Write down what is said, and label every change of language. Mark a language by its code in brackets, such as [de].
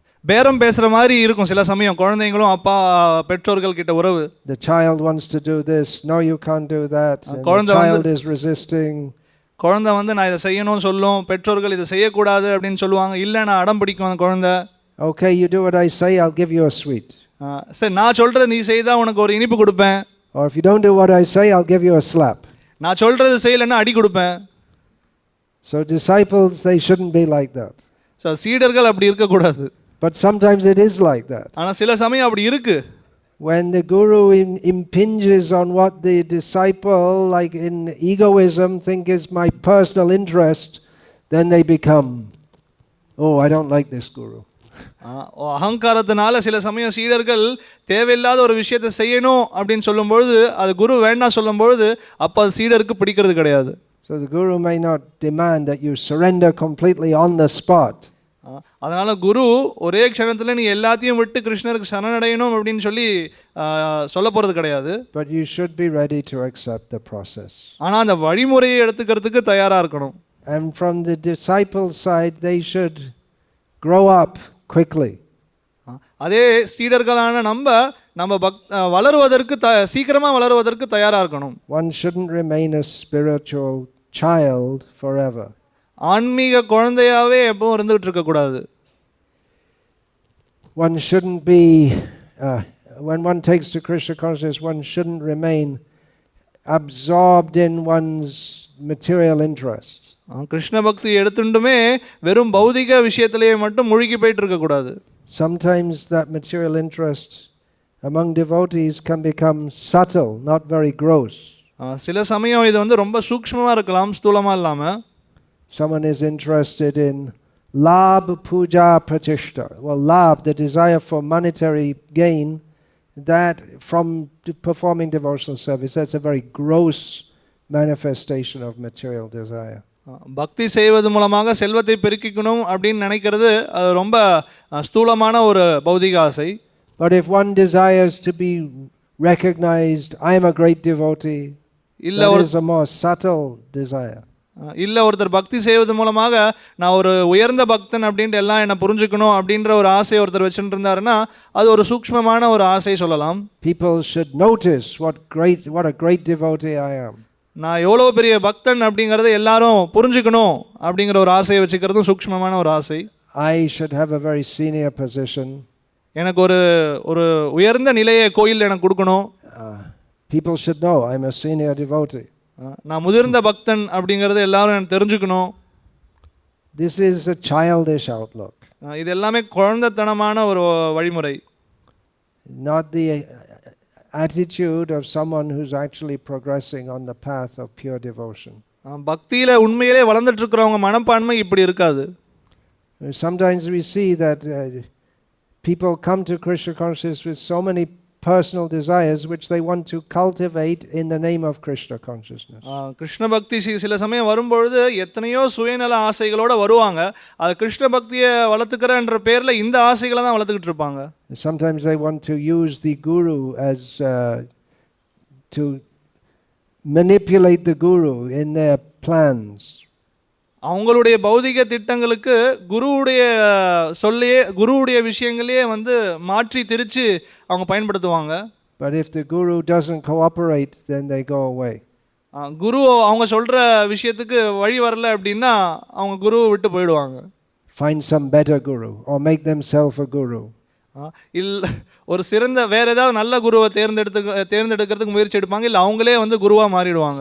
[ta] பேரம் பேசுற மாதிரி இருக்கும் சில சமயம் குழந்தைகளும் அப்பா பெற்றோர்கள் கிட்ட உறவு. [en] The child wants to do this, no you can't do that. And the child is resisting. [ta] குழந்தை நான் இதை செய்யணும்னு சொல்லும், பெற்றோர்கள் இதை செய்யக்கூடாது அப்படின்னு சொல்லுவாங்க, இல்லை நான் அடம் பிடிக்கும் அந்த குழந்தை. [en] Okay, you do what I say, I'll give you a sweet. [ta] சரி நான் சொல்கிறது நீ செய்தால் உனக்கு ஒரு இனிப்பு கொடுப்பேன், [en] Or if you don't do what I say, I'll give you a slap. [ta] நான் சொல்கிறது செய்யலைன்னா அடி கொடுப்பேன். [en] So disciples, they shouldn't be like that. [ta] So சீடர்கள் அப்படி இருக்கக்கூடாது. [en] But sometimes it is like that. [ta] ஆனால் சில சமயம் அப்படி இருக்கு. [en] When the guru impinges on what the disciple, like in egoism, think is my personal interest, then they become, oh, I don't like this guru. [ta] அகங்காரத்தினால சில சமயம் சீடர்கள் தேவையில்லாத ஒரு விஷயத்தை செய்யணும் அப்படின்னு சொல்லும்பொழுது, அது குரு வேண்டாம் சொல்லும்பொழுது, அப்போ அது சீடருக்கு பிடிக்கிறது கிடையாது. [en] So the guru may not demand that you surrender completely on the spot. [ta] அதனால குரு ஒரே க்ஷணத்தில் நீ எல்லாத்தையும் விட்டு கிருஷ்ணருக்கு சரணடையணும் அப்படின்னு சொல்லி சொல்ல போகிறது கிடையாது. [en] But you should be ready to accept the process. [ta] ஆனால் அந்த வழிமுறையை எடுத்துக்கிறதுக்கு தயாராக இருக்கணும். [en] And from the disciples' side, they should grow up quickly. [ta] அதே ஸ்டீடர்களான நம்ம வளருவதற்கு சீக்கிரமாக வளருவதற்கு தயாராக இருக்கணும். [en] One shouldn't remain a spiritual child forever. [ta] ஆன்மீக குழந்தையாவே எப்பவும் இருந்துகிட்டு இருக்கக்கூடாது. [en] One shouldn't be, when one takes to Krishna consciousness, one shouldn't remain absorbed in one's material interests. [ta] Krishna பக்தி எடுத்துட்டுமே வெறும் பௌதிக விஷயத்திலேயே மட்டும் முழுகி போயிட்டு இருக்கக்கூடாது. [en] Sometimes that material interest among devotees can become subtle, not very gross. [ta] சில சமயம் இது ரொம்ப சூக்ஷ்மமாக இருக்கலாம், ஸ்தூலமாக இல்லாமல். [en] Someone is interested in labh, puja, pratishta. Well, labh, the desire for monetary gain, that from performing devotional service, that's a very gross manifestation of material desire. [ta] பக்தி செய்வது மூலமாக செல்வத்தை பெருக்கிக்கணும் அப்படின்னு நினைக்கிறது அது ரொம்ப ஸ்தூலமான ஒரு பௌதிக ஆசை. [en] But if one desires to be recognized, I am a great devotee, that is a more subtle desire. [ta] இல்லை ஒருத்தர் பக்தி செய்வது மூலமாக நான் ஒரு உயர்ந்த பக்தன் அப்படின்ட்டு எல்லாம் என்னை புரிஞ்சுக்கணும் அப்படின்ற ஒரு ஆசையை ஒருத்தர் வச்சுட்டு இருந்தாருன்னா அது ஒரு சூக்ஷ்மமான ஒரு ஆசை சொல்லலாம். [en] People should notice what a great devotee I am. [ta] நான் எவ்வளோ பெரிய பக்தன் அப்படிங்கிறத எல்லாரும் புரிஞ்சுக்கணும் அப்படிங்கிற ஒரு ஆசையை வச்சுக்கிறதும் சூக்ஷ்மமான ஒரு ஆசை. [en] I should have a very senior position. [ta] எனக்கு ஒரு உயர்ந்த நிலையை கோயிலில் எனக்கு கொடுக்கணும். [en] People should know I'm a senior devotee. [ta] நான் முதிர்ந்த பக்தன் அப்படிங்கிறது எல்லாரும் எனக்கு தெரிஞ்சுக்கணும். [en] This is a childish outlook. [ta] இது எல்லாமே குழந்தைத்தனமான ஒரு வழிமுறை. [en] Not the attitude of someone who's actually progressing on the path of pure devotion. [ta] பக்தியில் உண்மையிலே வளர்ந்துட்டு இருக்கிறவங்க மனப்பான்மை இப்படி இருக்காது. [en] Sometimes we see that people come to Krishna consciousness with so many personal desires which they want to cultivate in the name of Krishna consciousness. [ta] Krishna பக்தி சில சமயம் வரும்பொழுது எத்தனையோ சுயநல ஆசைகளோடு வருவாங்க. அது கிருஷ்ண பக்தியை வளர்த்துக்கிறன்ற பேரில் இந்த ஆசைகளை தான் வளர்த்துக்கிட்டு இருப்பாங்க. [en] Sometimes they want to use the guru as to manipulate the guru in their plans. [ta] அவங்களுடைய பௌதிக திட்டங்களுக்கு குருவுடைய விஷயங்களையே மாற்றி திரிச்சு அவங்க பயன்படுத்துவாங்க. [en] But if the guru doesn't cooperate, then they go away. [ta] குரு அவங்க சொல்ற விஷயத்துக்கு வழி வரல அப்படின்னா அவங்க குருவை விட்டு போயிடுவாங்க. [en] Find some better guru or make themselves a guru. [ta] இல்லை ஒரு சிறந்த வேற ஏதாவது நல்ல குருவை தேர்ந்தெடுக்கிறதுக்கு முயற்சி எடுப்பாங்க, இல்லை அவங்களே குருவா மாறிடுவாங்க.